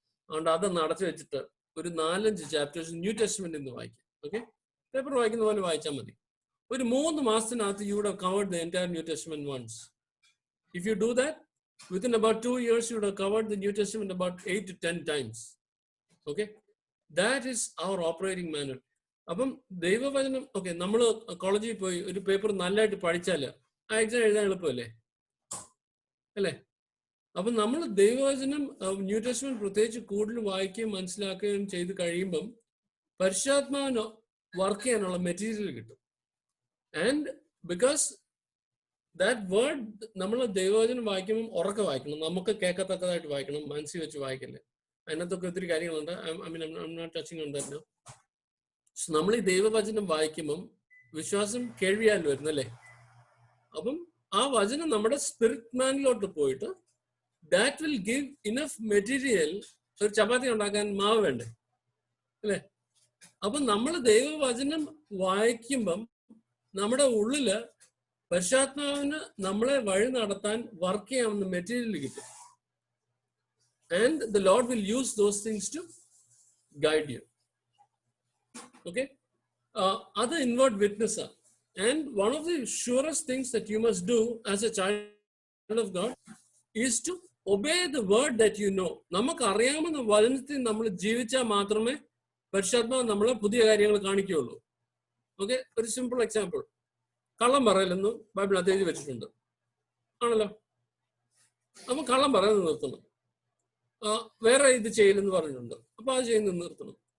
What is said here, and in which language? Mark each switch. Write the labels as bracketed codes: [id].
[ml] അതുകൊണ്ട് അതൊന്ന് അടച്ചു വെച്ചിട്ട് ഒരു 4-5 ചാപ്റ്റേഴ്സ് ന്യൂ ടെസ്റ്റ്മെന്റ് ഇന്ന് വായിക്കും. ഓക്കെ, പേപ്പർ വായിക്കുന്ന പോലെ വായിച്ചാൽ മതി. ഒരു 3 മാസത്തിനകത്ത് [en] you would have covered the entire New Testament once. If you do that, within about 2 years, you would have covered the New Testament about 8 to 10 times. Okay, that is our operating manual. [ml] അപ്പം ദൈവവചനം, okay, നമ്മൾ കോളേജിൽ പോയി ഒരു paper നല്ലതായിട്ട് പഠിച്ചാല് ആ exam എഴുതാൻ എളുപ്പമല്ലേ? അല്ലേ? അപ്പം നമ്മൾ ദൈവവചനം, ന്യൂ ടെസ്റ്റ്മെന്റ് പ്രത്യേകിച്ച് കൂടുതൽ വായിക്കുകയും മനസ്സിലാക്കുകയും ചെയ്ത് കഴിയുമ്പം പരിശുദ്ധാത്മാവിന് വർക്ക് ചെയ്യാനുള്ള മെറ്റീരിയൽ കിട്ടും. [en] and because that word, [ml] നമ്മൾ ദൈവവചനം വായിക്കുമ്പോൾ ഉറക്കെ വായിക്കണം, നമുക്ക് കേൾക്കത്തക്കതായിട്ട് വായിക്കണം, മനസ്സിൽ വെച്ച് വായിക്കല്ലേ. അതിനകത്തൊക്കെ ഒത്തിരി കാര്യങ്ങളുണ്ട്. [en] I'm not touching on that now. [ml] നമ്മൾ ഈ ദൈവവചനം വായിക്കുമ്പം വിശ്വാസം കേൾവിയാൽ വരുന്നല്ലേ. അപ്പം ആ വചനം നമ്മുടെ സ്പിരിറ്റ് മാനിലോട്ട് പോയിട്ട് [en] That will give enough material. [ml] ഒരു ചപ്പാത്തി ഉണ്ടാക്കാൻ മാവ് വേണ്ടേ, അല്ലേ? അപ്പം നമ്മൾ ദൈവവചനം വായിക്കുമ്പം നമ്മുടെ ഉള്ളില് പരിശുദ്ധാത്മാവിന് നമ്മളെ വഴി നടത്താൻ വർക്ക് ചെയ്യാവുന്ന മെറ്റീരിയൽ കിട്ടും. [en] And the Lord will use those things to guide you. Okay? Other inward witness. And one of the surest things that you must do as a child of God is to obey the word that you know. [ml] നമുക്ക് അറിയാവുന്ന വചനത്തിൽ നമ്മൾ ജീവിച്ചാൽ മാത്രമേ പരിശുദ്ധാത്മാവ് നമ്മളെ പുതിയ കാര്യങ്ങൾ കാണിക്കുകയുള്ളൂ. ഓക്കെ, ഒരു സിമ്പിൾ എക്സാമ്പിൾ, കള്ളം പറയലെന്ന് ബൈബിൾ അത് എഴുതി വെച്ചിട്ടുണ്ട് ആണല്ലോ. അപ്പൊ കള്ളം പറയുന്നത് നിർത്തണം. വേറെ ഇത് ചെയ്യലെന്ന് പറഞ്ഞിട്ടുണ്ട്, അപ്പൊ അത് ചെയ്യുന്നത് നിർത്തണം.